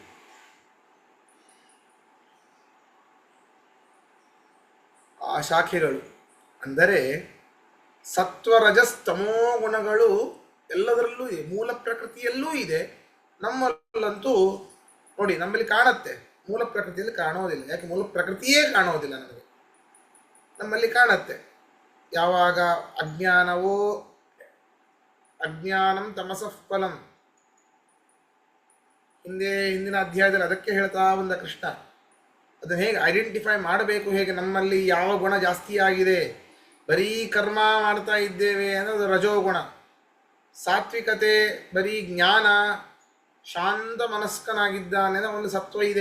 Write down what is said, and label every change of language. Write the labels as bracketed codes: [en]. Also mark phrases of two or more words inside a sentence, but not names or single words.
[kn] ಆ ಶಾಖೆಗಳು ಅಂದರೆ ಸತ್ವರಜಸ್ತಮೋ ಗುಣಗಳು ಎಲ್ಲದರಲ್ಲೂ ಇದೆ, ಮೂಲ ಪ್ರಕೃತಿಯಲ್ಲೂ ಇದೆ. ನಮ್ಮಲ್ಲಂತೂ ನೋಡಿ, ನಮ್ಮಲ್ಲಿ ಕಾಣುತ್ತೆ, ಮೂಲ ಪ್ರಕೃತಿಯಲ್ಲಿ ಕಾಣೋದಿಲ್ಲ. ಯಾಕೆ? ಮೂಲ ಪ್ರಕೃತಿಯೇ ಕಾಣೋದಿಲ್ಲ ನಮಗೆ. ನಮ್ಮಲ್ಲಿ ಕಾಣುತ್ತೆ. ಯಾವಾಗ ಅಜ್ಞಾನವೋ, [sa] ಅಜ್ಞಾನಂ ತಮಸಃ ಫಲಂ, [kn] ಹಿಂದಿನ ಅಧ್ಯಾಯದಲ್ಲಿ ಅದಕ್ಕೆ ಹೇಳ್ತಾ ಬಂದ ಕೃಷ್ಣ. ಅದನ್ನು ಹೇಗೆ ಐಡೆಂಟಿಫೈ ಮಾಡಬೇಕು, ಹೇಗೆ ನಮ್ಮಲ್ಲಿ ಯಾವ ಗುಣ ಜಾಸ್ತಿ ಆಗಿದೆ, ಬರೀ ಕರ್ಮ ಮಾಡ್ತಾ ಇದ್ದೇವೆ ಅಂದರೆ ಅದು ರಜೋಗುಣ. ಸಾತ್ವಿಕತೆ ಬರೀ ಜ್ಞಾನ, ಶಾಂತ ಮನಸ್ಕನಾಗಿದ್ದಾನೆ ಅಂದರೆ ಒಂದು ಸತ್ವ ಇದೆ.